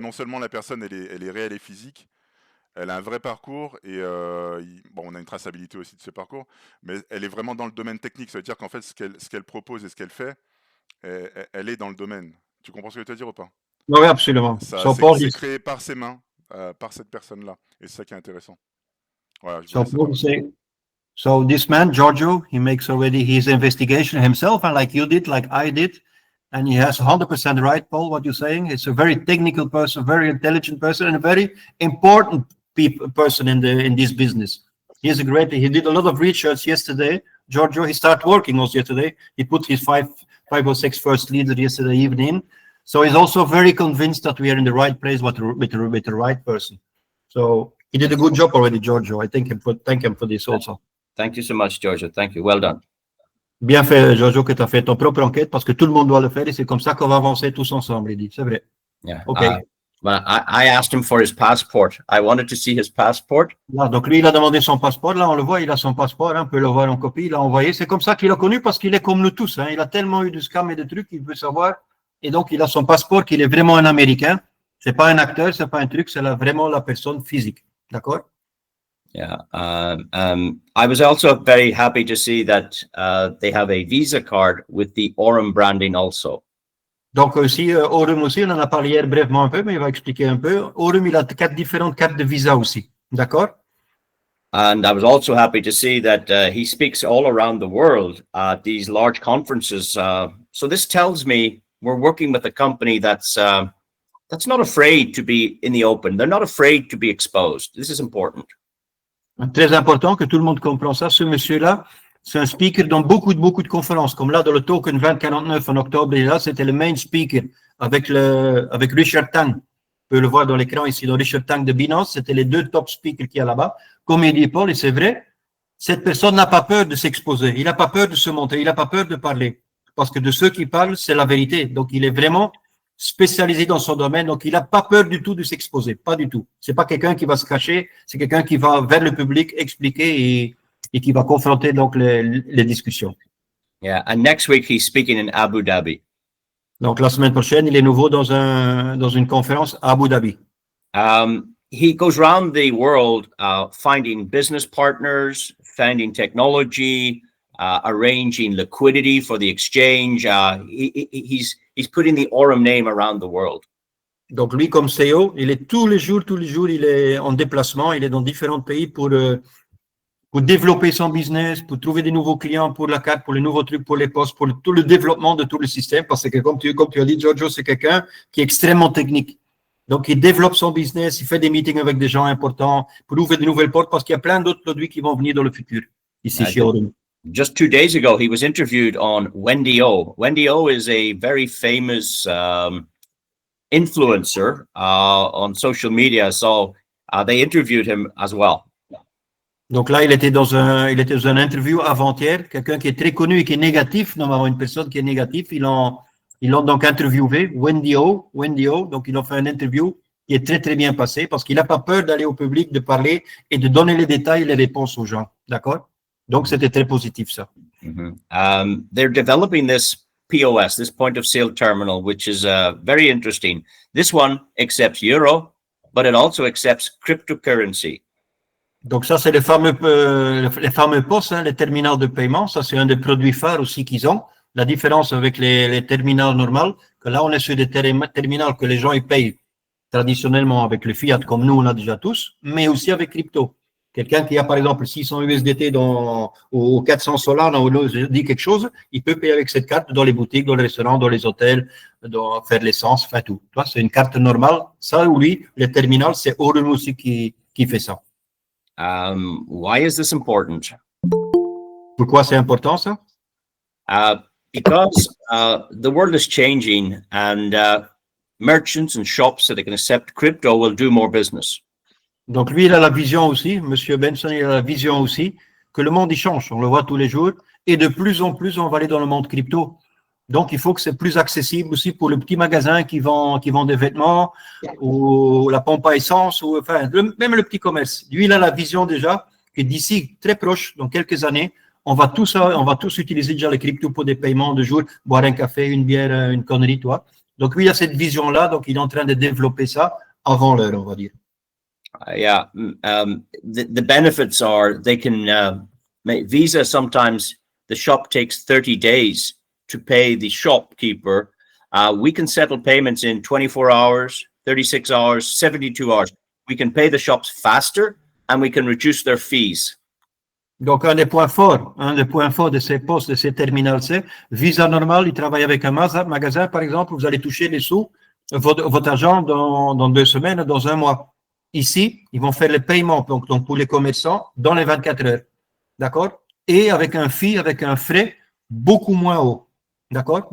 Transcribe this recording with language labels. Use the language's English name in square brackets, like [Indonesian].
[French] Non seulement la personne, elle est réelle et physique, elle a un vrai parcours et bon, on a une traçabilité aussi de ce parcours, mais elle est vraiment dans le domaine technique. Ça veut dire qu'en fait, ce qu'elle propose et ce qu'elle fait, elle est dans le domaine. Tu comprends ce que je veux te dire ou pas? Oui, absolument. C'est créé par ses mains, par cette personne-là. Et c'est ça qui est intéressant. Voilà, je voulais savoir. [English] So this man, Giorgio, he makes already his investigation himself, and like you did, like I did, and he has 100% right, Paul, what you're saying. It's a very technical person, very intelligent person, and a very important person in this business. He did a lot of research yesterday. Giorgio, he started working also yesterday. He put his five or six first leaders yesterday evening. So he's also very convinced that we are in the right place with the right person. So he did a good job already, Giorgio. I thank him for this also. Thank you so much, Giorgio. Thank you. Well done. [French] Bien fait, Giorgio, que tu as fait ton propre enquête parce que tout le monde doit le faire et c'est comme ça qu'on va avancer tous ensemble, il dit. C'est vrai. [English] Yeah. OK. Well, I asked him for his passport. I wanted to see his passport. [French] Là, donc lui, il a demandé son passeport. Là, on le voit, il a son passeport. On peut le voir en copie. Il l'a envoyé. C'est comme ça qu'il a connu parce qu'il est comme nous tous. Il a tellement eu de scams et de trucs qu'il veut savoir. Et donc, il a son passeport qu'il est vraiment un Américain. C'est pas un acteur, c'est pas un truc, c'est vraiment la personne physique. D'accord? [English] Yeah. I was also very happy to see that they have a Visa card with the Aurum branding also. [French] Donc aussi, Aurum aussi, on en a parlé hier brièvement un peu, mais il va expliquer un peu. Aurum, il a 4 différentes cartes de Visa aussi. D'accord? [English] And I was also happy to see that he speaks all around the world at these large conferences. So this tells me we're working with a company that's not afraid to be in the open. They're not afraid to be exposed. This is important. [French] Très important que tout le monde comprenne ça. Ce monsieur-là, c'est un speaker dans beaucoup de conférences. Comme là, dans le Token 2049 en octobre, et là, c'était le main speaker avec Richard Tang. On peut le voir dans l'écran ici, dans Richard Tang de Binance. C'était les 2 top speakers qu'il y a là-bas. Comme il dit Paul, et c'est vrai, cette personne n'a pas peur de s'exposer. Il n'a pas peur de se montrer. Il n'a pas peur de parler. Parce que de ceux qui parlent, c'est la vérité. Donc, il est vraiment spécialisé dans son domaine, donc il n'a pas peur du tout de s'exposer, pas du tout. C'est pas quelqu'un qui va se cacher, c'est quelqu'un qui va vers le public expliquer et qui va confronter donc les discussions. [English] Yeah, and next week he's speaking in Abu Dhabi. [French] Donc la semaine prochaine, il est nouveau dans une conférence à Abu Dhabi. [English] He goes around the world finding business partners, finding technology, arranging liquidity for the exchange. He's putting the Aurum name around the world. [French] Donc lui, comme CEO, il est tous les jours, il est en déplacement, il est dans différents pays pour développer son business, pour trouver des nouveaux clients pour la carte, pour les nouveaux trucs, pour les postes, pour tout le développement de tout le système. Parce que comme tu as dit, Giorgio, c'est quelqu'un qui est extrêmement technique. Donc il développe son business, il fait des meetings avec des gens importants pour ouvrir de nouvelles portes parce qu'il y a plein d'autres produits qui vont venir dans le futur ici chez Aurum. [English] Just 2 days ago, he was interviewed on Wendy O. Wendy O is a very famous influencer on social media, so they interviewed him as well. [French] Donc là, il était dans un interview avant-hier, quelqu'un qui est très connu et qui est négatif. Normalement, une personne qui est négative, ils l'ont donc interviewé, Wendy O. Donc ils ont fait une interview qui est très très bien passée parce qu'il n'a pas peur d'aller au public, de parler et de donner les détails et les réponses aux gens. D'accord? Donc, c'était très positif, ça. Mm-hmm. [English] They're developing this POS, this point of sale terminal, which is very interesting. This one accepts euro, but it also accepts cryptocurrency. [French] Donc, ça, c'est les fameux POS, les terminaux de paiement. Ça, c'est un des produits phares aussi qu'ils ont. La différence avec les terminaux normaux, que là, on est sur des terminaux que les gens ils payent traditionnellement avec le fiat, comme nous, on a déjà tous, mais aussi avec crypto. Quelqu'un qui a, par exemple, 600 USDT ou 400 Solana, ou dit quelque chose, il peut payer avec cette carte dans les boutiques, dans les restaurants, dans les hôtels, faire l'essence, faire tout. C'est une carte normale. Ça, oui, le terminal, c'est Aurum aussi qui fait ça. [English] Why is this important? [French] Pourquoi c'est important, ça? [English] Because the world is changing and merchants and shops that can accept crypto will do more business. [French] Donc, lui, il a la vision aussi, Monsieur Benson, il a la vision aussi, que le monde, il change. On le voit tous les jours. Et de plus en plus, on va aller dans le monde crypto. Donc, il faut que c'est plus accessible aussi pour le petit magasin qui vend des vêtements ou la pompe à essence, ou enfin, même le petit commerce. Lui, il a la vision déjà que d'ici, très proche, dans quelques années, on va tous utiliser déjà les cryptos pour des paiements de jour, boire un café, une bière, une connerie, toi. Donc, lui, il a cette vision-là. Donc, il est en train de développer ça avant l'heure, on va dire. [English] Yeah, the benefits are they can Visa sometimes the shop takes 30 days to pay the shopkeeper. We can settle payments in 24 hours, 36 hours, 72 hours. We can pay the shops faster and we can reduce their fees. [French] Donc, un des points forts de ces postes, de ces terminals, c'est Visa normal, il travaille avec un magasin, par exemple, vous allez toucher les sous, votre argent dans 2 semaines, dans 1 mois. Ici, ils vont faire les paiements donc pour les commerçants dans les 24 heures. D'accord? Et avec un frais beaucoup moins haut. D'accord?